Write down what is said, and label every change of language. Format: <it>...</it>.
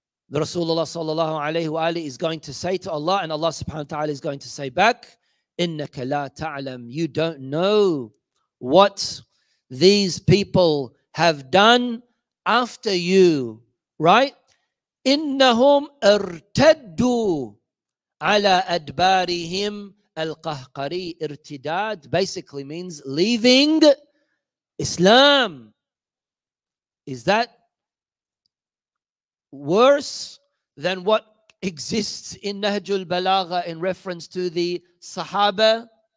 <en>The Rasulullah sallallahu alayhi wa alihi is going to say to Allah, and Allah subhanahu wa ta'ala is going to say back, Innaka la ta'lam. You don't know what these people have done after you, right?</en> <ar>إنهم ارتدوا على أدبارهم القهقري.</ar> <en>Irtidad basically means leaving Islam. Is that worse than what exists in Nahj-ul-Balaghah in reference to the Sahaba?</en>